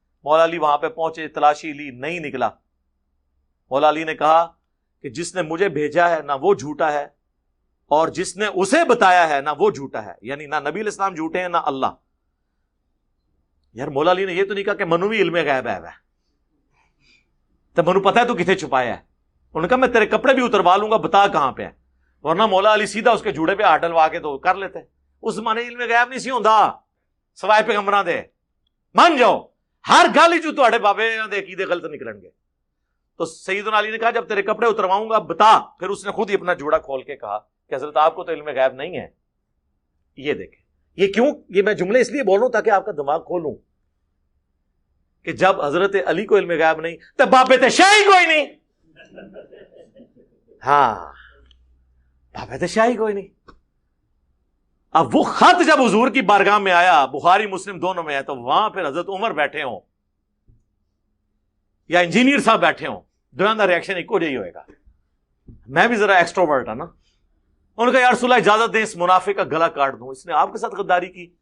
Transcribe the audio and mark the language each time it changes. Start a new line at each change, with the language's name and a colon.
Urdu: مولا علی وہاں پہ پہنچے, تلاشی لی, نہیں نکلا. مولا علی نے کہا کہ جس نے مجھے بھیجا ہے نہ وہ جھوٹا ہے اور جس نے اسے بتایا ہے نہ وہ جھوٹا ہے, یعنی نہ نبی علیہ السلام جھوٹے ہیں نہ اللہ. یار مولا علی نے یہ تو نہیں کہا کہ
Punjabi: منو بھی علم غیب ہے, تو منو پتا ہے تو کتنے چھپایا ہے.
Urdu: انہوں نے کہا میں تیرے کپڑے بھی اتروا لوں گا, بتا کہاں پہ ہے. ورنہ مولا علی سیدھا اس کے جوڑے پہ ہاتھ ڈلوا کے تو کر لیتے.
Punjabi: اس زمانے علم غیب نہیں سی ہوندا سوائے پیغمبراں دے. مان جاؤ ہر گل جو تہاڈے بابے دے عقیدے غلط نکلن گے.
Urdu: تو سیدنا علی نے کہا جب تیرے کپڑے اترواؤں گا بتا. پھر اس نے خود ہی اپنا جوڑا کھول کے کہا کہ حضرت آپ کو تو علم غیب نہیں ہے. یہ دیکھیں, یہ کیوں, یہ میں جملے اس لیے بول رہا ہوں تاکہ آپ کا دماغ کھولوں کہ جب حضرت علی کو علم غیب نہیں تو
Punjabi: بابے تے شاہی کوئی نہیں.
Urdu: ہاں
Punjabi: بابے تے شاہی کوئی نہیں.
Urdu: اب وہ خط جب حضور کی بارگاہ میں آیا, بخاری مسلم دونوں میں ہے, تو وہاں پھر حضرت عمر بیٹھے ہوں یا انجینئر صاحب بیٹھے ہوں, دونوں کا ریئیکشن ایک جہی ہوئے گا. میں بھی ذرا ایکسٹروورٹ ہے نا. ان کا یا رسول اللہ اجازت دیں اس منافق کا گلا کاٹ دوں, اس نے آپ کے ساتھ غداری کی.